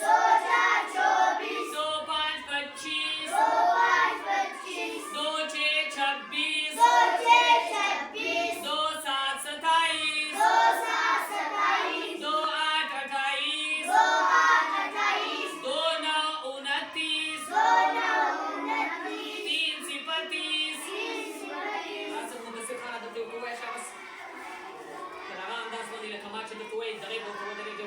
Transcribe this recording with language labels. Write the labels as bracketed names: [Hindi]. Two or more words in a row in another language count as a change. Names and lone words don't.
[Urdu] دو پانچ پچیس. دو چھ چھبیس. دو سات ستائیس. دو آٹھ اٹھائیس. دو نو انتیس. تین صفر تیس. [Pashto] تاسو مدثر خان درته ووایه شاباس. تر هغه انداز باندې لکه ما چې درته ووایي دغې به ورته